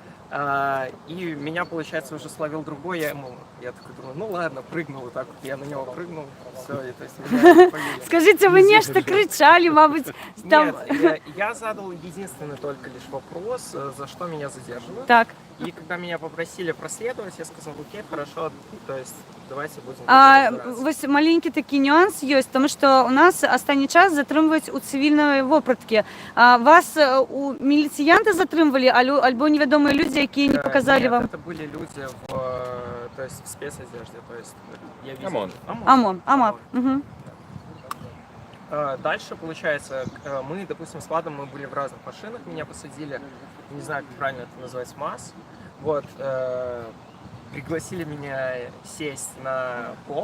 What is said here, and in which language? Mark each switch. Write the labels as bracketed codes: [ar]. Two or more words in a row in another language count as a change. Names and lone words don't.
[ru] И меня, получается, уже словил другой, я такой думаю, ну ладно, прыгнул, вот так вот, я на него прыгнул, все, и то есть меня повели. Скажите, вы нечто кричали, мабуть, там... Нет, я задал единственный только лишь вопрос, за что меня задерживают. Так. И когда меня попросили проследовать, я сказал, окей, хорошо, то есть давайте будем [be] вось маленькі такі нюанс ёсць, тому што у нас астатні час затрымваюць у цывільнай вопраткі. Вас у міліцыянты затрымвалі, альбо невядомыя людзі, якія [ru] не показали вам? Это были люди то есть в спецодежде, то есть я видел. ОМОН. Угу. Дальше, получается, мы, допустим, с Владом, мы были в разных машинах, меня посадили, не знаю, как правильно это назвать, МАЗ. Вот, пригласили меня сесть на пол.